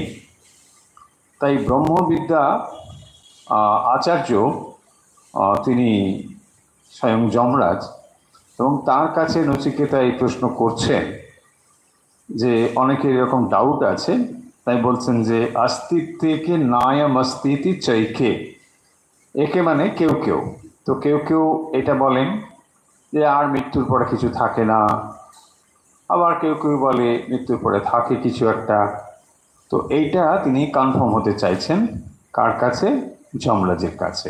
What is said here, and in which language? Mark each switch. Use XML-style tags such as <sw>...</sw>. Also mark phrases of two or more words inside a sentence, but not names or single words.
<bn>তাই ব্রহ্মবিদ্যা আচার্য তিনি স্বয়ং যমরাজ, এবং তার কাছে নচিকেতা এই প্রশ্ন করছেন যে অনেকের এরকম ডাউট আছে, তাই বলছেন যে</bn> <sa>अस्तित्वेके नायम अस्तिति चैके।</sa> <bn>একে মানে কেউ কেউ, তো কেউ কেউ এটা বলেন যে আর মৃত্যুর পরে কিছু থাকে না, আবার কেউ কেউ বলে মৃত্যুর পরে থাকে কিছু একটা। তো এইটা তিনি কনফার্ম হতে চাইছেন কার কাছে? যমরাজের কাছে।</bn>